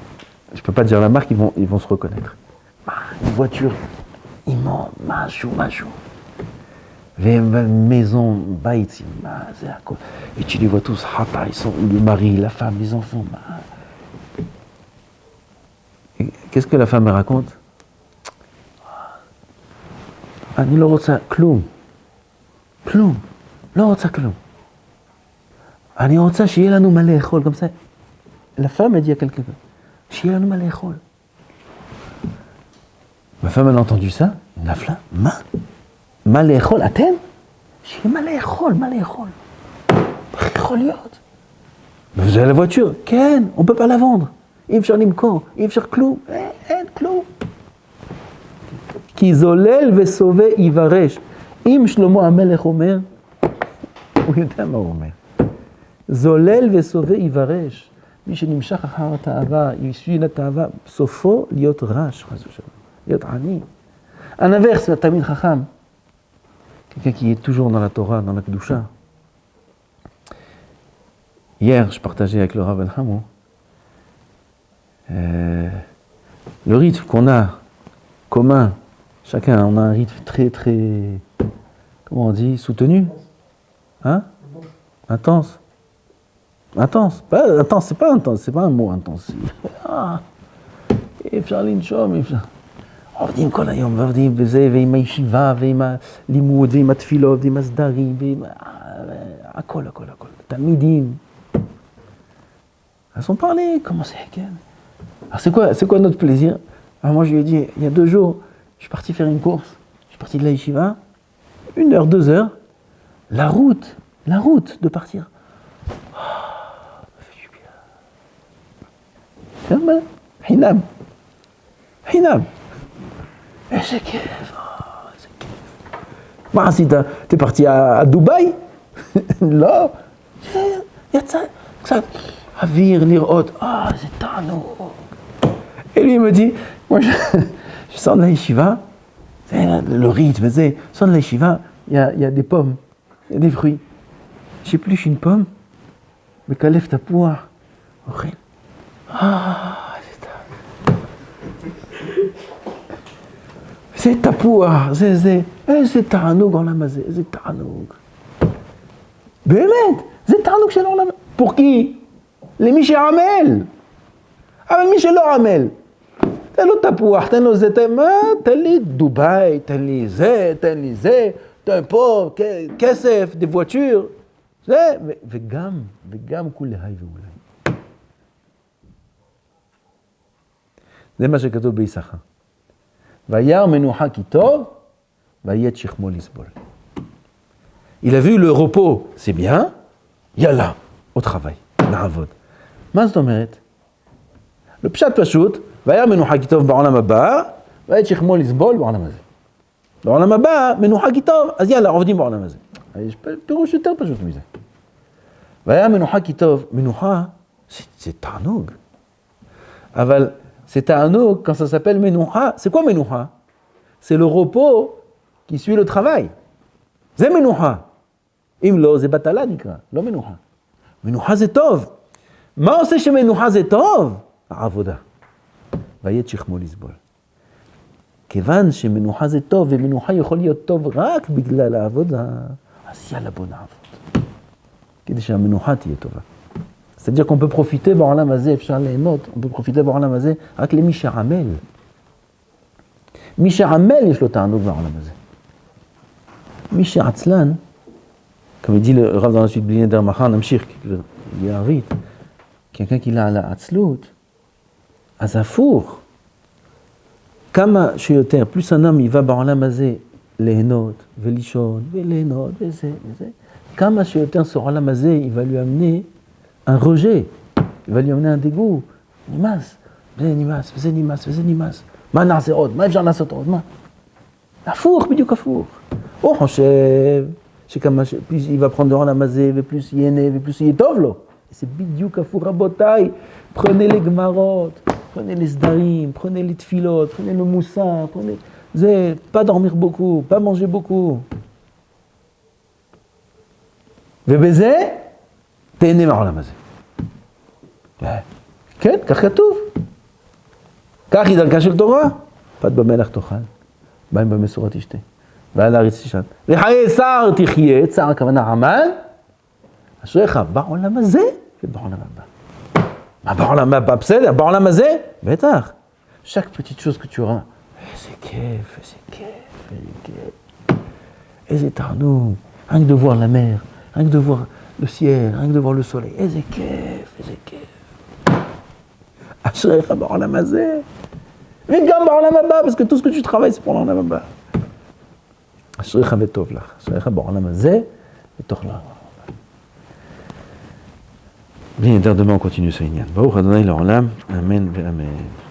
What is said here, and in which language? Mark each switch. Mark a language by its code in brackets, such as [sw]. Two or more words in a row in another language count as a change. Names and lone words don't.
[fr] Je peux pas dire la marque, ils vont se reconnaître. Une voiture immense, machou. Maison, baïti, et tu les vois tous, ils sont le mari, la femme, les enfants. Et qu'est-ce que la femme raconte? [he] אני לא רוצה כלום. לא רוצה כלום. אני רוצה שיהיה לנו מה לאכול, [fr] comme ça. La femme a dit à quelqu'un, [he] שיהיה לנו מה לאכול. [fr] Ma femme, elle a entendu ça, [he] nafla, מה לאכול, אתם? שיהיה מה לאכול. יכול להיות. [fr] Vous avez la voiture? כן, on peut pas la vendre. [he] אי אפשר למכור, אי אפשר כלום. אין כלום. כי זולל וסובא יברש. אם שלמה המלך אומר, הוא יודע מה הוא אומר. זולל וסובא יברש. מי שנמשך אחר התאווה, ישוי לתאווה, סופו להיות רש, חס ושלום. להיות עני. [fr] Un inverse, [he] תמיד חכם, [fr] quelqu'un qui est toujours dans la Torah, dans la Kedusha. Hier, je partageais avec le Rav Ben Hamou le rythme qu'on a commun. Chacun, on a un rythme très, comment on dit, soutenu. Hein? Intense. Intense, c'est pas intense, c'est pas un mot intense. [he] אפשר לנשום, אפשר. עובדים כל היום, ועובדים בזה, ועם הישיבה, ועם הלימוד, ועם התפילות, ועם הסדרים, ועם... הכל. תלמידים. [fr] Elles sont parlées, comment c'est, Ken? Alors c'est quoi notre plaisir? Alors moi je lui ai dit, il y a 2 jours, je suis parti faire une course, je suis parti de la yeshiva, 1 heure, 2 heures, la route de partir. Ça fait du bien. Hinam. Et c'est kiff. Bah, si t'es parti à Dubaï, là, [he] יצא קצת אוויר, לראות, זה תענוג. [fr] Et lui, il me dit, moi, je sors de la yeshiva, le rythme, je sors de la yeshiva, il y a des pommes, il y a des fruits. J'épluche une pomme, mais qu'elle [he] תפוח, אוכל. זה תפוח, איזה תענוג עולם הזה, איזה תענוג. באמת, זה תענוג של העולם. [fr] pour qui? [he] למי שעמל. אבל מי שלא עמל. תן לו תפוח, תן לו זה, תן לי דובאי, תן לי זה, תן פה כסף, [fr] des voitures. [he] זה, וגם כולי ואולי. זה מה שכתוב ביששכר. וירא מנוחה כי טוב, ויהיה את שכמו לסבול. [fr] Il a vu le repos, c'est bien, yalla, au travail, [he] na'avod. מה זאת אומרת? le פשט פשוט, והיה מנוחה כי טוב בעולם הבא, והיה שכמו לסבול בעולם הזה. בעולם הבא, מנוחה כי טוב, אז יאללה, עובדים בעולם הזה. יש פירוש יותר פשוט מזה. והיה מנוחה כי טוב, מנוחה, c'est תענוג. [fr] אבל c'est תענוג, quand ça s'appelle מנוחה, c'est quoi מנוחה? C'est le repos qui suit le travail. [he] זה מנוחה. אם לא, זה בטלה נקרא, לא מנוחה. מנוחה זה טוב. מה עושה שמנוחה זה טוב? העבודה. ויית שכמו לסבול. כיוון שמנוחה זה טוב, ומנוחה יכול להיות טוב רק בגלל העבודה, אז יאללה בוא נעבוד. כדי שהמנוחה תהיה טובה. [fr] C'est-à-dire qu'on peut profiter [he] בעולם הזה, אפשר ליהנות, [fr] on peut profiter [he] בעולם הזה [fr] רק למי שעמל. [he] מי שעמל יש לו תענוג בעולם הזה. מי שעצלן, [fr] comme dit le Rav dans la suite [he] בלי נדר מחר, נמשיך, יערית, [fr] quelqu'un qui a la עצלות, [he] אז הפוך. כמה שיותר, [fr] plus un homme il va [he] בעולם הזה ליהנות ולישון וליהנות וזה וזה, כמה שיותר [fr] ce [he] עולם הזה [fr] il va lui amener un rejet, il va lui amener un dégoût, [he] נמאס, וזה נמאס, וזה נמאס, וזה נמאס, מה נעשה עוד, מה אפשר לעשות עוד, מה? הפוך, בדיוק הפוך. הוא חושב שכמה ש... [fr] plus il va prendre [he] העולם הזה ופלוס ייהנה ופלוס יהיה טוב לו. זה בדיוק הפוך, רבותיי, [fr] prenez les גמרות, prenez les סדרים, prenez les תפילות, prenez le מוסר, prenez... זה, pas dormir beaucoup, pas manger beaucoup. [he] ובזה, תהנה מהעולם הזה. כן, כך כתוב. כך היא דרכה של תורה. פת במלח תאכל, מים במסורת תשתה, ועל הארץ תשען. וחיי שר תחיה, צער הכוונה עמל, אשריך בעולם הזה ובעולם הבא. מה בעולם הבא? בסדר, בעולם הזה? בטח. [fr] chaque petite chose que tu auras, [he] איזה כיף, איזה כיף, איזה כיף. איזה תענוג, [fr] rien que de voir la mer, rien que de voir le ciel, rien que de voir le soleil, [he] איזה כיף, איזה כיף. אשריך בעולם הזה, וגם בעולם הבא, [fr] parce que tout ce que tu travailles c'est pour [he] העולם הבא. אשריך וטוב לך, אשריך בעולם הזה ותוך לעולם הבא. [fr] Bien, demain on continue ce Inyan. [he] ברוך אדוני לעולם, אמן ואמן.